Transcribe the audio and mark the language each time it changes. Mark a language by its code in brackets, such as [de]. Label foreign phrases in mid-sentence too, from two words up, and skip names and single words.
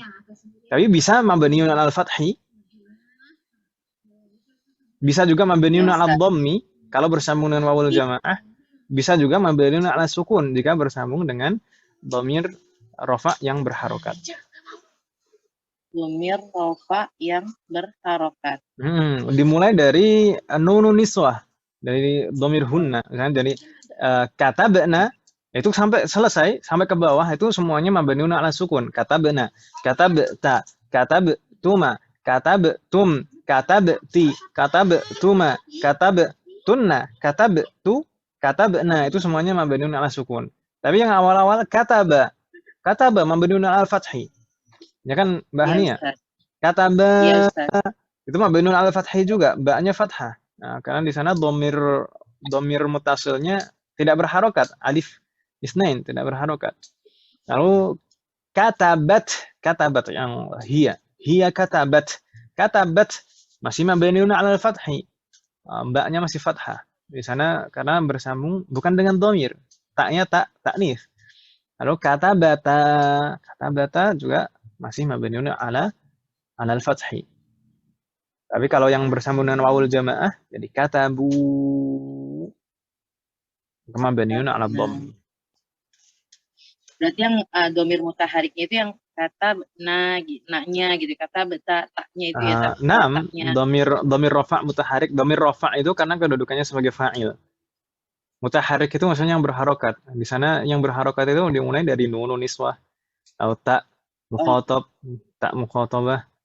[id] Tapi bisa [ar] مبني على الفتح, [id] bisa juga [ar] مبني على الضم [id] kalau bersambung dengan [ar] واو الجماعة, [id] bisa juga [ar] مبني على السكون [id] jika bersambung dengan [ar] ضمير رفع [id] yang berharokat. [ar] ضمير رفع [id] yang berharokat. Dimulai dari [ar] نون النسوة, [id] dari [ar] ضمير هن [id] kan. Jadi katabna itu sampai selesai, sampai ke bawah itu semuanya [ar] مبني على السكون. كتبنا، كتبتَ، كتبتما، كتبتم، كتبتِ، كتبتما، كتبتن، كتبتُ، كتبنا, [id] itu semuanya [ar] مبني على السكون. [id] Tapi yang awal-awal kataba [ar] مبني على الفتح. [id] Ya kan Mbak Hania? Kataba Iya, Ustaz. itu [ar] مبني على الفتح [id] juga, ba-nya fathah. Nah, karena di sana dhamir mutasilnya tidak berharokat, [ar] ألف الاثنين [id] tidak berharokat. Lalu katabat yang [ar] هي كتبت [id] masih [ar] مبني على الفتح. [id] Ba-nya masih fathah. Di sana karena bersambung bukan dengan dhamir, taknya taknis. Lalu katabata juga masih [ar] مبني على الفتح. [id] Tapi kalau yang bersambung dengan [ar] واو الجماعة [id] jadi katabu, [ar] مبني على الضم. [id] Berarti yang domir mutahariknya itu yang kata na-nya gitu, kata beta taknya itu ya. Naam, taknya. [ar] ضمير رفع متحرك. ضمير رفع [id] itu karena kedudukannya sebagai fa'il. Mutaharik itu maksudnya yang berharokat. Di sana yang berharokat itu dimulai dari [ar] نون النسوة [id] atau [ar] تاء المخاطب، تاء المخاطبة.